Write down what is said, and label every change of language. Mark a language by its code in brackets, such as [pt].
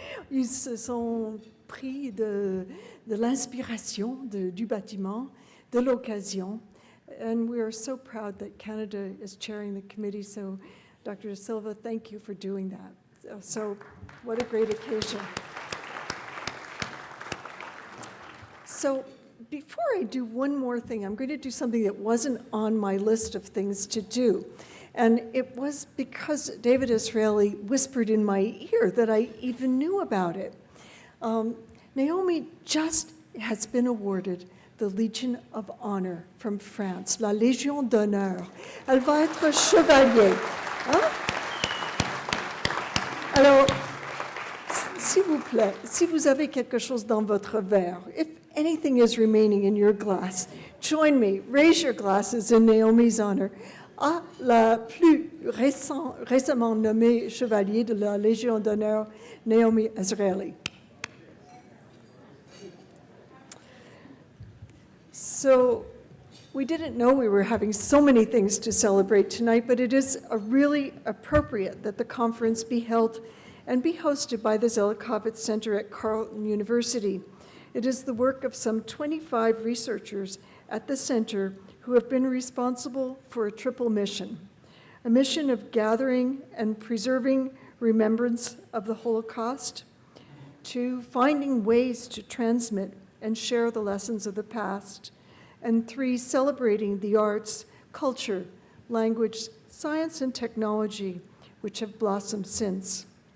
[fr] Ils se sont pris de l'inspiration du bâtiment, de l'occasion. [en] And we are so proud that Canada is chairing the committee. So, Dr. Silva, thank you for doing that. So, what a great occasion. So, before I do one more thing, I'm going to do something that wasn't on my list of things to do. And it was because David Azrieli whispered in my ear that I even knew about it. Naomi just has been awarded the Legion of Honor from France, la Légion d'honneur. [fr] Elle va être chevalier. Hein? Alors, s'il vous plaît, si vous avez quelque chose dans votre verre, [en] if anything is remaining in your glass, join me, raise your glasses in Naomi's honor [fr] à la plus récemment nommée chevalier de la Légion d'honneur, Naomi Azrieli. [en] So, we didn't know we were having so many things to celebrate tonight, but it is really appropriate that the conference be held and be hosted by the Zelikovitz Center at Carleton University. It is the work of some 25 researchers at the center who have been responsible for a triple mission: a mission of gathering and preserving remembrance of the Holocaust, 2, finding ways to transmit and share the lessons of the past, and 3, celebrating the arts, culture, language, science, and technology which have blossomed since.